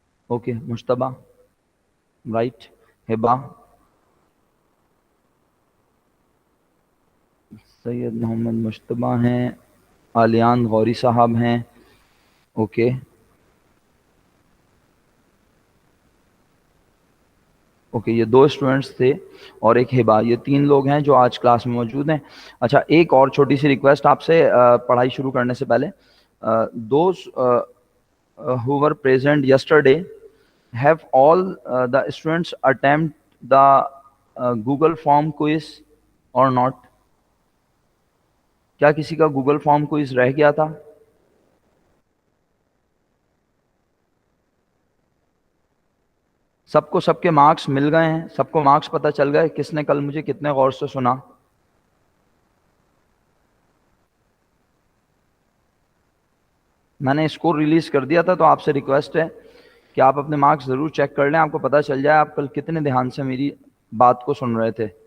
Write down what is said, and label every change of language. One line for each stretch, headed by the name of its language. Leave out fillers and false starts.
Urdu: Okay مشتبہ، right, ہبا، سید محمد مشتبہ ہیں، آلیان غوری صاحب ہیں. اوکے اوکے یہ 2 اسٹوڈنٹس تھے اور ایک ہبا، یہ 3 لوگ ہیں جو آج کلاس میں موجود ہیں. اچھا ایک اور چھوٹی سی ریکویسٹ آپ سے پڑھائی شروع کرنے سے پہلے.
English: Those who were present yesterday, have all the students attempt the Google form quiz or not?
Urdu: کیا کسی کا گوگل فارم کوئز رہ گیا تھا؟ سب کو سب کے مارکس مل گئے ہیں؟ سب کو مارکس پتہ چل گئے کس نے کل مجھے کتنے غور سے سنا؟ میں نے اسکور ریلیز کر دیا تھا تو آپ سے ریکویسٹ ہے کہ آپ اپنے مارکس ضرور چیک کر لیں، آپ کو پتہ چل جائے آپ کل کتنے دھیان سے میری بات کو سن رہے تھے.